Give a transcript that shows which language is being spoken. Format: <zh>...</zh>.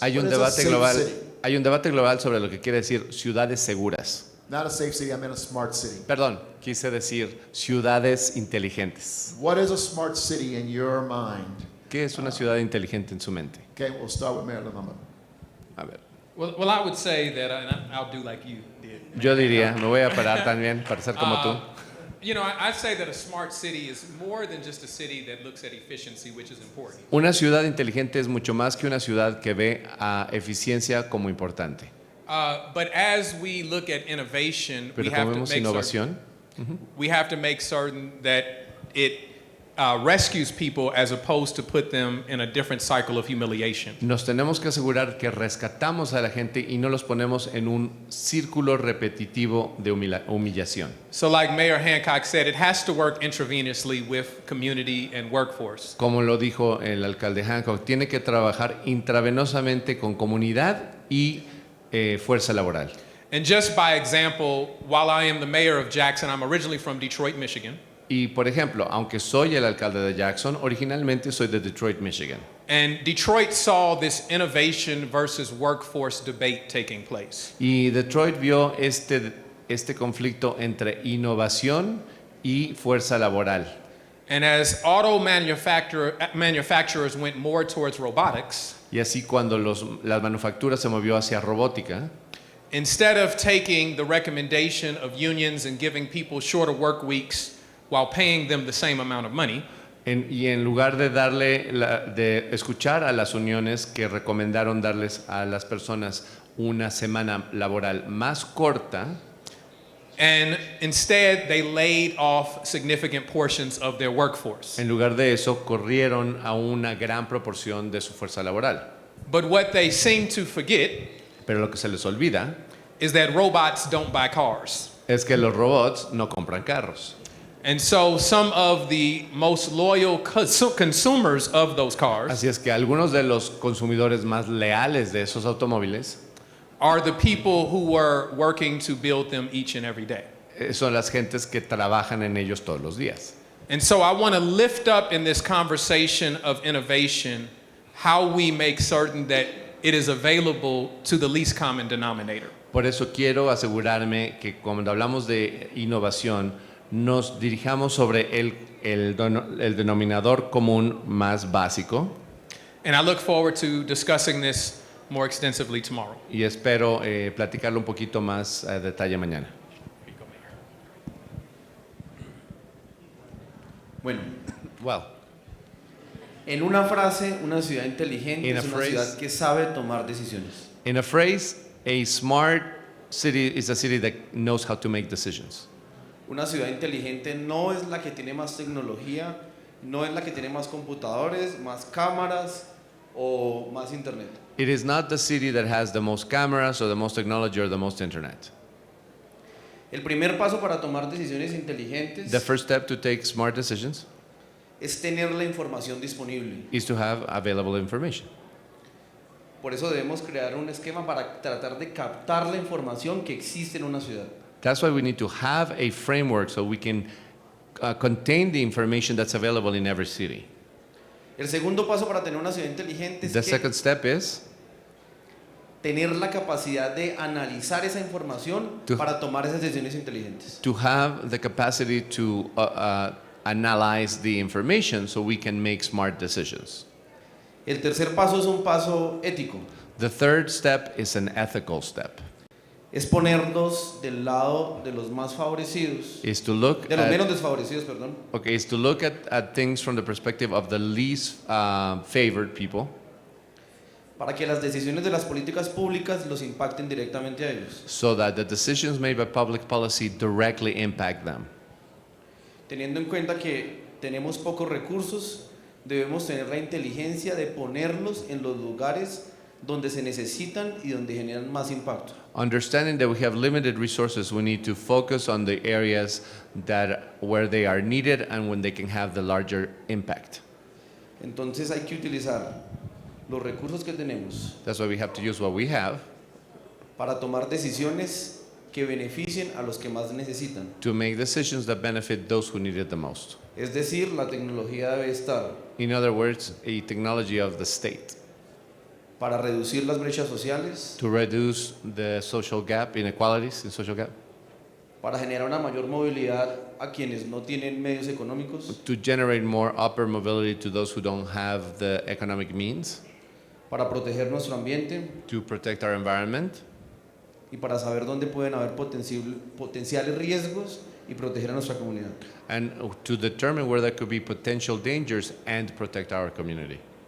<es>Hay un</es> <en>What is a</en> <es>debate</es> <en>safe</en> <es>global.</es> <en>city?</en> <es>Hay un debate global sobre lo que quiere decir ciudades seguras.</es> <en>Not a safe city, I meant a smart city.</en> <es>Perdón, quise decir ciudades inteligentes.</es> <en>What is a smart city in your mind?</en> <es>¿Qué es una ciudad inteligente en su mente?</es> <en>Okay, we'll start with Marilyn Monroe.</en> <es>A ver.</es> <en>Well, I would say that, and I'll do like you did.</en> <es>Yo diría, me voy a parar también para ser como tú.</es> <en>You know, I say that a smart city is more than just a city that looks at efficiency, which is important.</en> <es>Una ciudad inteligente es mucho más que una ciudad que ve a eficiencia como importante.</es> <en>But as we look at innovation,</en> <es>Pero como vemos innovación,</es> <en>we have to make certain that it rescues people as opposed to put them in a different cycle of humiliation.</en> <es>nos tenemos que asegurar que rescatamos a la gente y no los ponemos en un círculo repetitivo de humillación.</es> <en>So like Mayor Hancock said, it has to work intravenously with community and workforce.</en> <es>Como lo dijo el alcalde Hancock, tiene que trabajar intravenosamente con comunidad y fuerza laboral.</es> <en>And just by example, while I am the mayor of Jackson, I'm originally from Detroit, Michigan.</en> <es>Y por ejemplo, aunque soy el alcalde de Jackson, originalmente soy de Detroit, Michigan.</es> <en>And Detroit saw this innovation versus workforce debate taking place.</en> <es>Y Detroit vio este conflicto entre innovación y fuerza laboral.</es> <en>And as auto manufacturers went more towards robotics,</en> <es>Y así cuando las manufacturas se movió hacia robótica,</es> <en>instead of taking the recommendation of unions and giving people shorter work weeks while paying them the same amount of money,</en> <es>y en lugar de de escuchar a las uniones que recomendaron darles a las personas una semana laboral más corta,</es> <en>and instead they laid off significant portions of their workforce.</en> <es>en lugar de eso corrieron a una gran proporción de su fuerza laboral.</es> <en>But what they seem to forget</en> <es>Pero lo que se les olvida</es> <en>is that robots don't buy cars.</en> <es>es que los robots no compran carros.</es> <en>And so some of the most loyal consumers of those cars</en> <es>Así es que algunos de los consumidores más leales de esos automóviles</es> <en>are the people who were working to build them each and every day.</en> <es>son las gentes que trabajan en ellos todos los días.</es> <en>And so I want to lift up in this conversation of innovation how we make certain that it is available to the least common denominator.</en> <es>Por eso quiero asegurarme que cuando hablamos de innovación nos dirijamos sobre el denominador común más básico.</es> <en>And I look forward to discussing this more extensively tomorrow.</en> <es>Y espero platicarlo un poquito más a detalle mañana. Bueno,</es> <en>Well,</en> <es>en una frase, una ciudad inteligente</es> <en>In a</en> <es>es una</es> <en>phrase.</en> <es>ciudad que sabe tomar decisiones.</es> <en>in a phrase, a smart city is a city that knows how to make decisions.</en> <es>Una ciudad inteligente no es la que tiene más tecnología, no es la que tiene más computadores, más cámaras o más internet.</es> <en>It is not the city that has the most cameras or the most technology or the most internet.</en> <es>El primer paso para tomar decisiones inteligentes</es> <en>The first step to take smart decisions</en> <es>es tener la información disponible.</es> <en>is to have available information.</en> <es>Por eso debemos crear un esquema para tratar de captar la información que existe en una ciudad.</es> <en>That's why we need to have a framework so we can contain the information that's available in every city.</en> <es>El segundo paso para tener una ciudad inteligente es</es> <en>The</en> <es>que</es> <en>second step is</en> <es>tener la capacidad de analizar esa información</es> <en>To-</en> <es>para tomar esas decisiones inteligentes.</es> <en>to have the capacity to analyze the information so we can make smart decisions.</en> <es>El tercer paso es un paso ético.</es> <en>The third step is an ethical step.</en> <es>Es ponernos del lado de los más favorecidos,</es> <en>Is to look</en> <es>de los</es> <en>at,</en> <es>menos desfavorecidos, perdón,</es> <en>okay, is to look at things from the perspective of the least favored people,</en> <es>para que las decisiones de las políticas públicas los impacten directamente a ellos,</es> <en>so that the decisions made by public policy directly impact them.</en> <es>teniendo en cuenta que tenemos pocos recursos debemos tener la inteligencia de ponerlos en los lugares donde se necesitan y donde generan más impacto.</es> <en>Understanding that we have limited resources, we need to focus on the areas where they are needed and when they can have the larger impact.</en> <es>Entonces hay que utilizar los recursos que tenemos</es> <en>That's why we have to use what we have</en> <es>para tomar decisiones que beneficien a los que más necesitan.</es> <en>to make decisions that benefit those who need it the most.</en> <es>Es decir, la tecnología debe estar</es> <en>In other words, a technology of the state</en> <es>para reducir las brechas sociales,</es> <en>to reduce the social gap, inequalities in social gap,</en> <es>para generar una mayor movilidad a quienes no tienen medios económicos,</es> <en>to generate more upper mobility to those who don't have the economic means,</en> <es>para proteger nuestro ambiente</es> <en>to protect our environment,</en> <es>y para saber dónde pueden haber potenciales riesgos y proteger a nuestra comunidad.</es> <en>and to determine where there could be potential dangers and protect our community.</en>